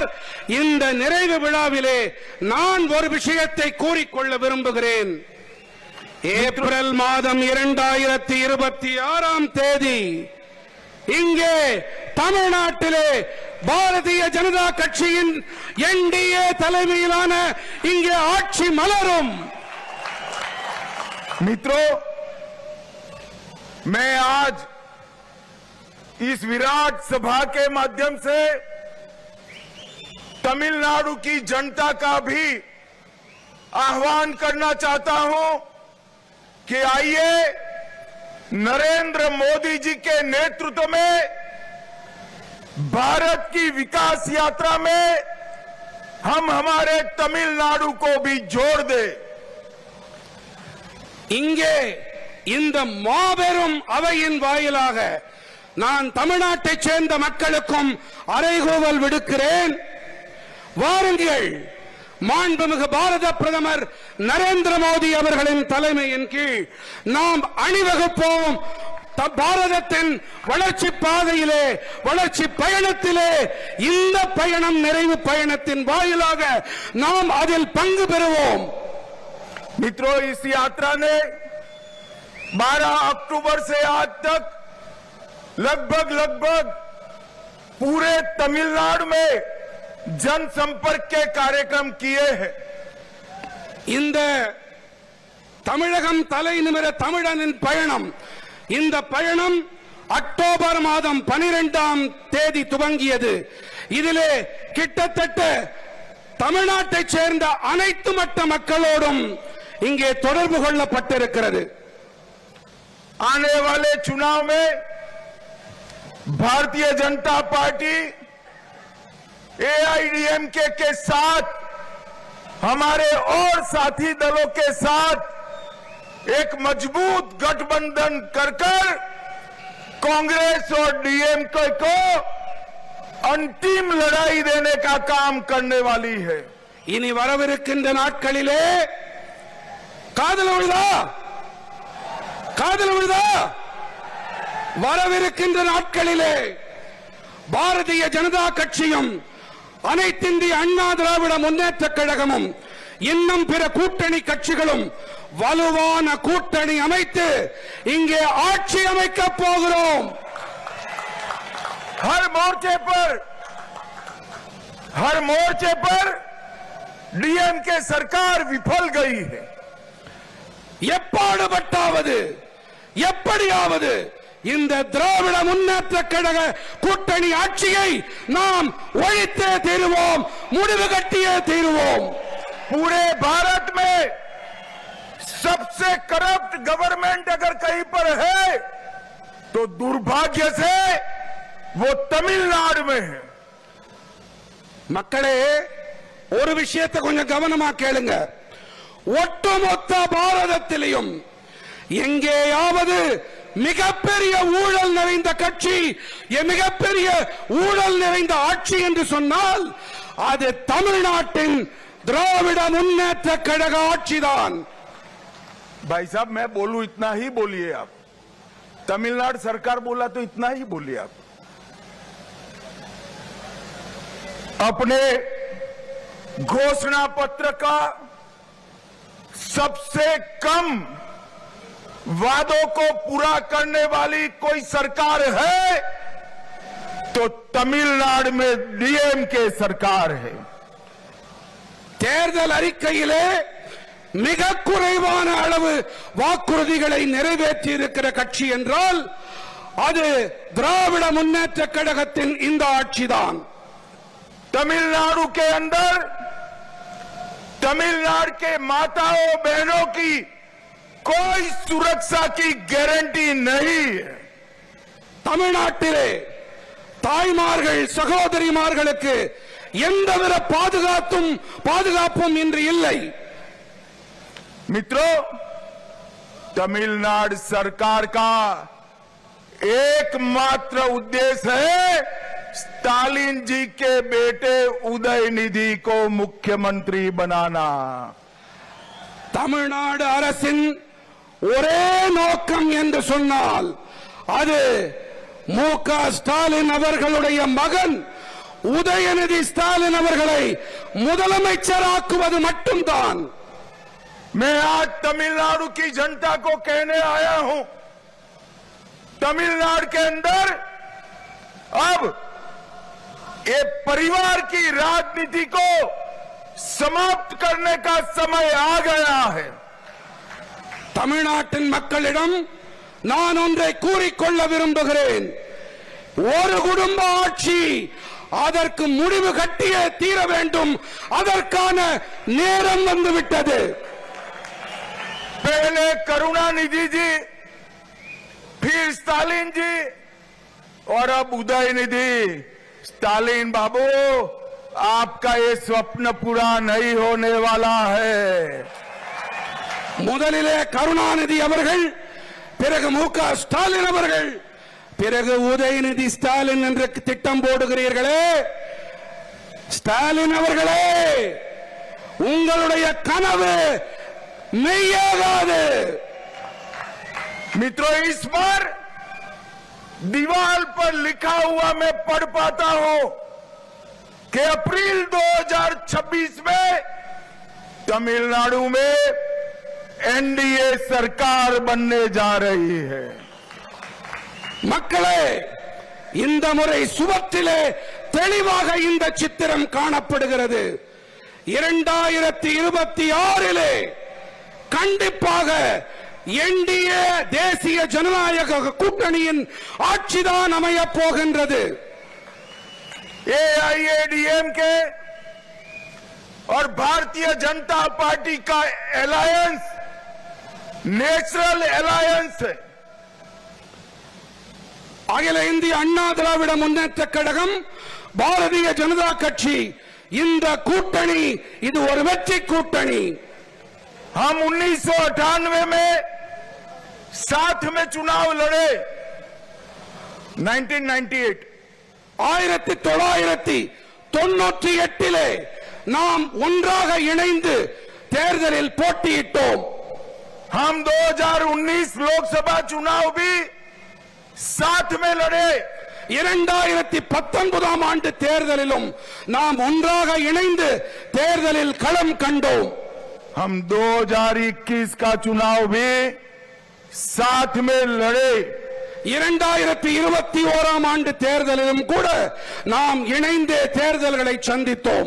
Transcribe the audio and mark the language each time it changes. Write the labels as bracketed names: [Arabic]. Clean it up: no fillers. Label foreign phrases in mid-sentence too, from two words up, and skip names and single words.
[Tamil] இந்த நிறைவு விழாவிலே நான் ஒரு விஷயத்தை கூறிக்கொள்ள விரும்புகிறேன்। ஏப்ரல் மாதம் 2026 தேதி இங்கே தமிழ்நாட்டிலே பாரதிய ஜனதா கட்சியின் என்டிஏ தலைமையிலான இங்கே ஆட்சி மலரும்। [Hindi] मित्रों, मैं आज इस विराट सभा के माध्यम से तमिलनाडु की जनता का भी आह्वान करना चाहता हूं कि आइए नरेंद्र मोदी जी के नेतृत्व में भारत की विकास यात्रा में हम हमारे तमिलनाडु को भी जोड़ दें। [Tamil] இங்கே இந்த மாபெரும் அவையின் வாயிலாக நான் தமிழ்நாட்டைச் சேர்ந்த மக்களுக்கும் அறைகூவல் விடுக்கிறேன்। வாருங்கள், மாண்புமிகு பாரத பிரதமர் நரேந்திர மோடி அவர்களின் தலைமையின் கீழ் நாம் அணிவகுப்போம்। பாரதத்தின் வளர்ச்சி பாதையிலே, வளர்ச்சி பயணத்திலே இந்த பயணம் நிறைவு பயணத்தின் வாயிலாக நாம் அதில் பங்கு பெறுவோம்। [Hindi] मित्रों, इस यात्रा ने 12 अक्टूबर से आज तक लगभग पूरे तमिलनाडु में जनसंपर्क के कार्यक्रम किए हैं। [Tamil] இந்த தமிழகம் தலை நிமிர தமிழனின் பயணம், இந்த பயணம் அக்டோபர் மாதம் 12ஆம் தேதி துவங்கியது। இதிலே கிட்டத்தட்ட தமிழ்நாட்டைச் சேர்ந்த அனைத்து மட்ட மக்களோடும் இங்கே தொடர்பு கொள்ளப்பட்டிருக்கிறது। [Hindi] आने वाले चुनाव में भारतीय जनता पार्टी एआईडीएमके के साथ, हमारे और साथी दलों के साथ एक मजबूत गठबंधन कर कांग्रेस और डीएमके को अंतिम लड़ाई देने का काम करने वाली है। [Tamil] இனி வரவிருக்கின்ற நாட்களிலே காதல் விழுதா வரவிருக்கின்ற நாட்களிலே பாரதிய ஜனதா கட்சியும் அனைத்திந்திய அண்ணா திராவிட முன்னேற்ற கழகமும் இன்னும் பிற கூட்டணி கட்சிகளும் வலுவான கூட்டணி அமைத்து இங்கே ஆட்சி அமைக்கப் போகிறோம்। [Hindi] हर मोर्चे पर डीएमके सरकार विफल गई है। [Tamil] எப்பாடுபட்டாவது எப்படியாவது இந்த திராவிட முன்னேற்ற கழக கூட்டணி ஆட்சியை நாம் ஒழித்தே தீருவோம், முடிவு கட்டியே தீருவோம்। [Hindi] पूरे भारत में सबसे [English] corrupt government [Hindi] अगर कहीं पर है तो दुर्भाग्य से वो तमिलनाडु में है। [Tamil] மக்களே, ஒரு விஷயத்தை கொஞ்சம் கவனமா கேளுங்க। ஒட்டுமொத்த பாரதத்திலும் எங்கேயாவது மிகப்பெரிய ஊழல் நிறைந்த கட்சி, மிகப்பெரிய ஊழல் நிறைந்த ஆட்சி என்று சொன்னால் அது தமிழ்நாட்டின் திராவிட முன்னேற்ற கழக ஆட்சிதான். [Hindi] भाई साहब मैं बोलूं इतना ही बोलिए आप, तमिलनाडु सरकार बोला तो इतना ही बोलिए आप। अपने घोषणा पत्र का सबसे कम वादों को पूरा करने वाली कोई सरकार है तो तमिलनाडु में डीएमके सरकार है। [Tamil] தேர்தல் அறிக்கையிலே மிக குறைவான அளவு வாக்குறுதிகளை நிறைவேற்றி இருக்கிற கட்சி என்றால் அது திராவிட முன்னேற்ற கழகத்தின் இந்த ஆட்சிதான். [Hindi] तमिलनाडु के अंदर तमिलनाडु के माताओं बहनों की कोई सुरक्षा की गारंटी नहीं है। [Tamil] தமிழ்நாட்டிலே தாய்மார்கள் சகோதரிமார்களுக்கு எந்தவித பாதுகாப்பும் இன்று இல்லை. [Hindi] मित्रों, तमिलनाडु सरकार का एकमात्र उद्देश्य है स्टालिन जी के बेटे उदयनिधि को मुख्यमंत्री बनाना। [Tamil] தமிழ்நாடு அரசின் ஒரே நோக்கம் என்று சொன்னால் அது மு.க. ஸ்டாலின் அவர்களுடைய மகன் உதயநிதி ஸ்டாலின் அவர்களை முதலமைச்சராக்குவது மட்டும்தான். [Hindi] मैं आज तमिलनाडु की जनता को कहने आया हूं, तमिलनाडु के अंदर अब ये परिवार की राजनीति को समाप्त करने का समय आ गया है। [Tamil] தமிழ்நாட்டின் மக்களிடம் நான் ஒன்றை கூறிக்கொள்ள விரும்புகிறேன். ஒரு குடும்ப ஆட்சி அதற்கு முடிவு கட்டியே தீர வேண்டும். அதற்கான நேரம் வந்துவிட்டது. [Hindi] पहले करुणानिधि जी, फिर स्टालिन जी और अब उदयनिधि। स्टालिन बाबू, आपका ये स्वप्न पूरा नहीं होने वाला है। [Tamil] முதலிலே கருணாநிதி அவர்கள், பிறகு மு.க. ஸ்டாலின் அவர்கள், பிறகு உதயநிதி ஸ்டாலின் என்று திட்டம் போடுகிறீர்களே. ஸ்டாலின் அவர்களே, உங்களுடைய கனவு மெய்யாகாது. [Hindi] मित्रों, इस बार दीवार पर लिखा हुआ मैं पढ़ पाता हूं कि अप्रैल 2026 में तमिलनाडु में एनडीए सरकार बनने जा रही है। [Tamil] மக்களே, இந்த முறை சுவற்றிலே தெளிவாக இந்த சித்திரம் காணப்படுகிறது. 2026 கண்டிப்பாக என்டிஏ தேசிய ஜனநாயக கூட்டணியின் ஆட்சிதான் அமையப் போகின்றது. [Hindi] एआईएडीएमके और भारतीय जनता पार्टी का [English] alliance national alliance [Hindi] है। [Tamil] அகில இந்திய அண்ணா திராவிட முன்னேற்ற கழகம், பாரதிய ஜனதா கட்சி, இந்த கூட்டணி இது ஒரு வெற்றி கூட்டணி. [Hindi] हम 1998 में साथ में चुनाव लड़े। 1998 [Tamil] 1998 நாம் ஒன்றாக இணைந்து தேர்தலில் போட்டியிட்டோம். [Hindi] हम 2019 लोकसभा चुनाव भी साथ में लड़े। [Tamil] 2019 ஆண்டு தேர்தலிலும் நாம் ஒன்றாக இணைந்து தேர்தலில் களம் கண்டோம். [Hindi] हम 2021 का चुनाव भी साथ में लड़े। [Tamil] 2021 ஆண்டு தேர்தலிலும் கூட நாம் இணைந்தே தேர்தல்களை சந்தித்தோம்.